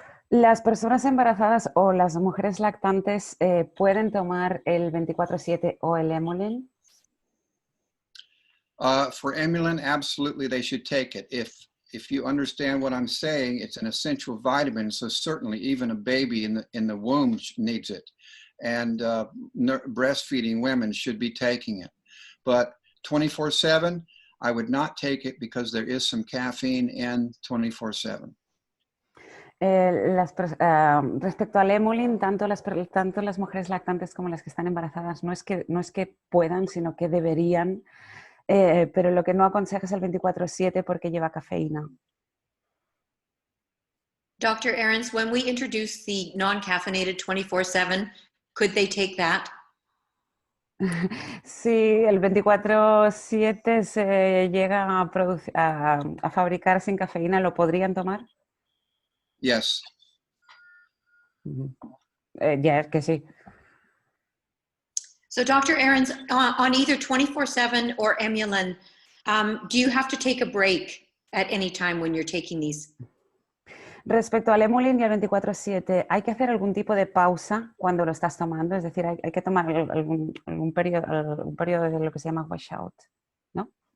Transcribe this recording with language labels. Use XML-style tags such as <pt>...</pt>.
<es>Las personas embarazadas o las mujeres lactantes pueden tomar el 24/7 o el Emulin.</es> <en>For Emulin, absolutely they should take it. If you understand what I'm saying, it's an essential vitamin, so certainly even a baby in the womb needs it. And breastfeeding women should be taking it. But 24/7, I would not take it because there is some caffeine in 24/7.</en> <es>Respecto al Emulin, tanto las mujeres lactantes como las que están embarazadas no es que puedan, sino que deberían, pero lo que no aconseja es el 24/7 porque lleva cafeína.</es> <en>Dr. Ahrens, when we introduce the non-caffeinated 24/7, could they take that?</en> <es>Sí, el 24/7 se llega a fabricar sin cafeína, ¿lo podrían tomar?</es> <en>Yes.</en> <es>Ya, que sí. So Dr. Ahrens, on either 24/7 or Emulin, do you have to take a break at any time when you're taking these? Respecto al Emulin y al 24/7, ¿hay que hacer algún tipo de pausa cuando lo estás tomando? Es decir, hay que tomar un periodo de lo que se llama washout, ¿no?</es>